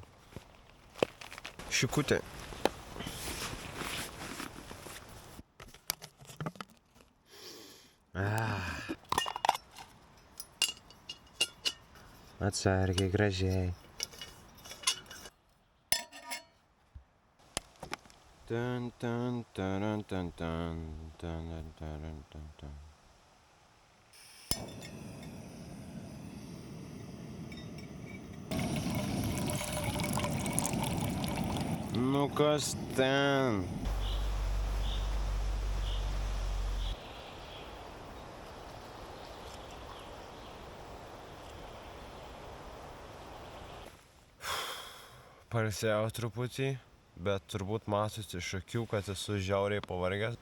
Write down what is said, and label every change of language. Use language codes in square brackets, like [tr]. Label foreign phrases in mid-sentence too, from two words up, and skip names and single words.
[lt] Šikutė. Atsargiai, gražiai. Tan, tan, taran, tan, tan, tan, taran, tan, tan. Nu kas ten? Pailsėjau truputį, bet turbūt matosi iš akių, kad esu žiauriai pavargęs.